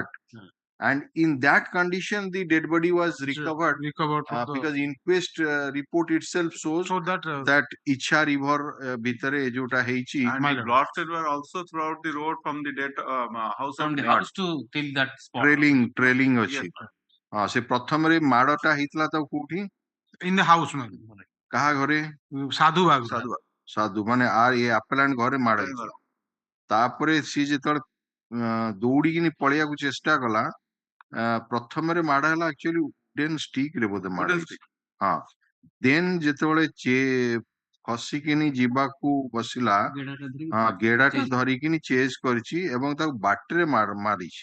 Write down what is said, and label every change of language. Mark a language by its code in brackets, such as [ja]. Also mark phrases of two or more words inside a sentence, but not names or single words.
[en] And in that condition, the dead body was recovered because inquest report itself shows that Icha river [or] ଭିତରେ ଯୋତା ହେଇଛି. [en] And the bloodshed were also throughout the road from the dead house from the house to till that spot. [or] Trailing ଅଛି. ସେ ପ୍ରଥମରେ ମାଡ଼ଟା ହେଇଥିଲା ତ କୋଉଠି? [en] In the house, man. [or] କାହା ଘରେ? ସାଧୁ ବାଗ. ସାଧୁ ମାନେ ଏ ଆପେଲାଣ୍ଟ ଘରେ ମାଡ଼ ହେଇଥିଲା। ତାପରେ ସିଏ ଯେତେବେଳେ ଦୌଡ଼ିକିନି ପଳେଇବାକୁ ଚେଷ୍ଟା କଲା। ପ୍ରଥମରେ ମାଡ଼ ହେଲା [en] actually wooden stick [or] ରେ ବୋଧେ ମାଡ଼ [en] Wooden [or] ହେଇଛି। [en] stick. [or] ହଁ ଦେନ୍ ଯେତେବେଳେ ଖସିକିନି ଯିବାକୁ ବସିଲା, ଗେଡାଟା ଧରିକିନି ଚେସ୍ କରିଛି ଏବଂ ତାକୁ ବାଟରେ ମାରିଛି।